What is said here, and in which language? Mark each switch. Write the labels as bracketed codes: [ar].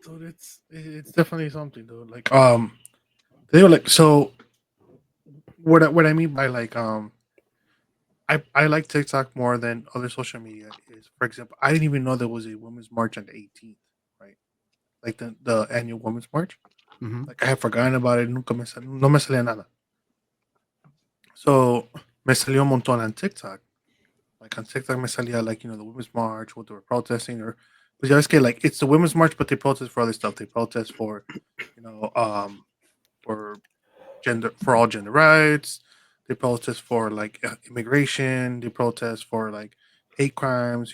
[en] Dude, it's definitely something, dude. Like, they were like, so what I mean by like, I like TikTok more than other social media is, for example, I didn't even know there was a women's march on the 18th, right? Like the annual women's march. Mhm. Like I had forgotten about it. [es] No me salía nada. So me salió un montón on TikTok. [en] Like on TikTok me salía like, the Women's March, what they were protesting, or but [es] ya ves que [en] like it's the Women's March, but they protest for other stuff. They protest for, you know, for all gender rights. They protest for like immigration. They protest for like hate crimes.